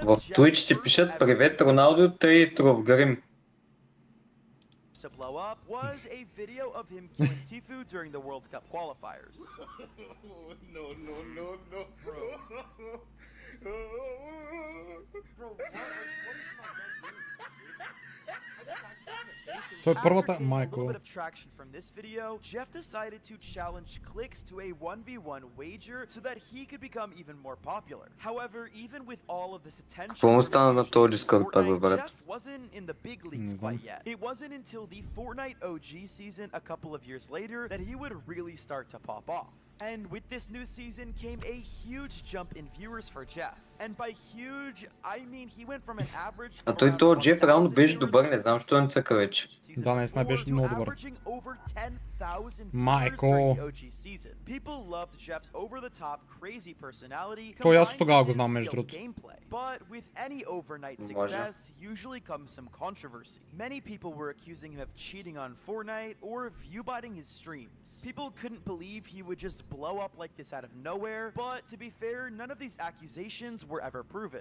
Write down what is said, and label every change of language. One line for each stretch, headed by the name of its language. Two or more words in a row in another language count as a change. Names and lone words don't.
Bulgarian: В Twitch ти пишат привет Роналдо 3 Тровгрим.
English: To blow up was a video of him killing Tifu during the World Cup qualifiers. No. Bro. Bro, what is
Bulgarian: Той е първата... Майко.
English: bit of traction from this video, Jeff decided to challenge Clicks to a 1v1 wager so that he could become even more popular. However, even with all of this attention,
Bulgarian: Какво му стана на този Discord, пак, бе, брат?
English: Jeff wasn't in the big leagues quite yet. It wasn't until the Fortnite OG season a couple of years later that he would really start to pop off. And with this new season came a huge jump in viewers for Jeff. And by huge, I mean he went from an average
Bulgarian: А той този Джеф реално беше добър, не знам, защо не цъка вече. Да, наистина беше много добър. Майко. Той аз тогава го знам, между другото.
English: But with any overnight success usually comes some controversy. Many people were accusing him of cheating on Fortnite or view-botting his streams. People couldn't believe he would just blow up like this out of nowhere, but to be fair, none of these accusations were ever proven.